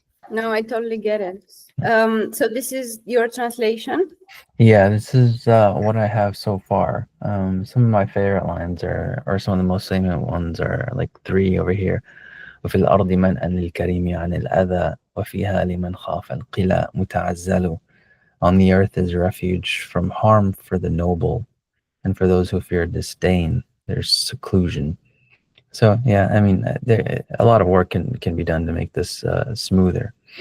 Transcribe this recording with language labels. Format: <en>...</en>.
<en>No, I totally get it. So this is your translation? yeah, this is what I have so far. Some of my favorite lines or some of the most salient ones are like 3 over here.</en> <ar>وفي الأرض منأى للكريم عن الأذى وفيها لمن خاف القلى متعزل.</ar> <en>On the earth is refuge from harm for the noble, and for those who fear disdain, there's seclusion. So yeah, I mean, a lot of work can be done to make this smoother.</en>